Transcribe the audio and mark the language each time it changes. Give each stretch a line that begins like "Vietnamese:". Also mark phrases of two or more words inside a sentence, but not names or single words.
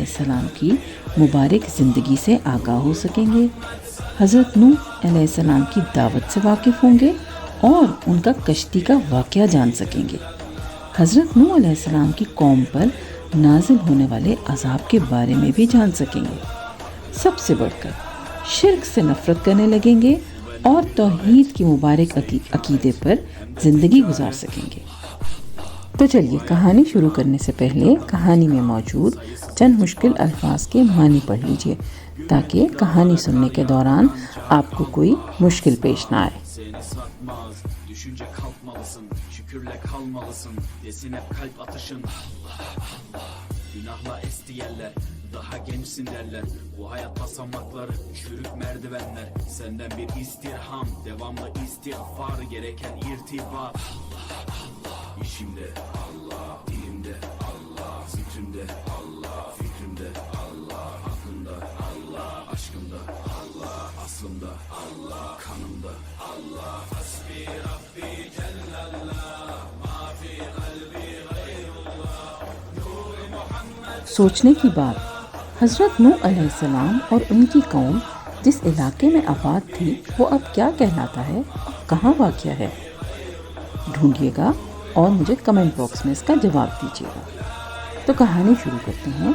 Urdu: السلام کی مبارک زندگی سے آگاہ ہو سکیں گے، حضرت نوح علیہ السلام کی دعوت سے واقف ہوں گے اور ان کا کشتی کا واقعہ جان سکیں گے، حضرت نوح علیہ السلام کی قوم پر نازل ہونے والے عذاب کے بارے میں بھی جان سکیں گے، سب سے بڑھ کر شرک سے نفرت کرنے لگیں گے اور توحید کی مبارک عقیدے پر زندگی گزار سکیں گے۔ تو چلیے کہانی شروع کرنے سے پہلے کہانی میں موجود چند مشکل الفاظ کے معنی پڑھ لیجئے تاکہ کہانی سننے کے دوران آپ کو کوئی مشکل پیش نہ آئے۔
Turkish: Daha gençsin derler, bu hayat basamakları, çürük merdivenler. Senden bir istirham, devamlı istiğfar, gereken irtibat. İşimde Allah, dilimde Allah, zikrimde Allah, fikrimde Allah, aklımda Allah, aşkımda Allah, aslımda Allah, kanımda Allah.
Arabic: حسبي ربي جل الله، ما في قلبي غير الله.
Turkish: Nur Muhammed.
Urdu: سوچنے کی بات، حضرت نوح علیہ السلام اور ان کی قوم جس علاقے میں آباد تھی وہ اب کیا کہلاتا ہے اور کہاں واقع ہے؟ ڈھونڈیے گا اور مجھے کمنٹ باکس میں اس کا جواب دیجیے گا۔ تو کہانی شروع کرتے ہیں۔